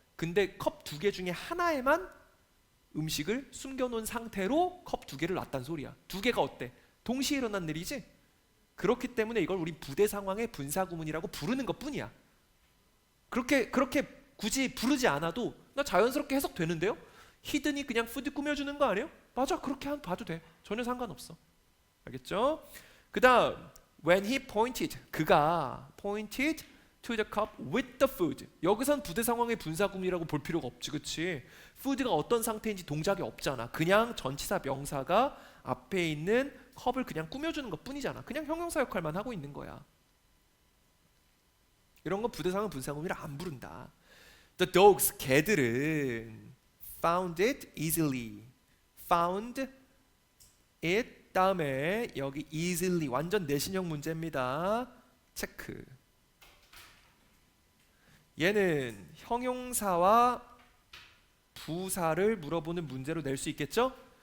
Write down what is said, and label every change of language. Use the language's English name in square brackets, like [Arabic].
[Korean] 근데 컵 두 개 중에 하나에만 음식을 숨겨놓은 상태로 컵 두 개를 놨단 소리야. 두 개가 어때? 동시에 일어난 일이지? 그렇기 때문에 이걸 우리 부대 상황의 분사구문이라고 부르는 것 뿐이야. 그렇게 굳이 부르지 않아도 나 자연스럽게 해석되는데요? 히든이 그냥 푸드 꾸며주는 거 아니에요? 맞아, 그렇게 봐도 돼. 전혀 상관없어. 알겠죠? [English] 그 다음 when he pointed, [Korean] 그가 [English] pointed to the cup with the food. [Korean] 여기선 부대 상황의 분사구문이라고 볼 필요가 없지, 그치? food가 어떤 상태인지 동작이 없잖아. 그냥 전치사 명사가 앞에 있는 컵을 그냥 꾸며주는 것 뿐이잖아. 그냥 형용사 역할만 하고 있는 거야. 이런 건 부대 상황 분사구문이라 안 부른다. [English] The dogs, [Korean] 개들은 [English] found it easily. [Korean] found it 다음에 여기 easily 완전 내신형 문제입니다. 체크. 얘는 형용사와 부사를 물어보는 문제로 낼 수 있겠죠?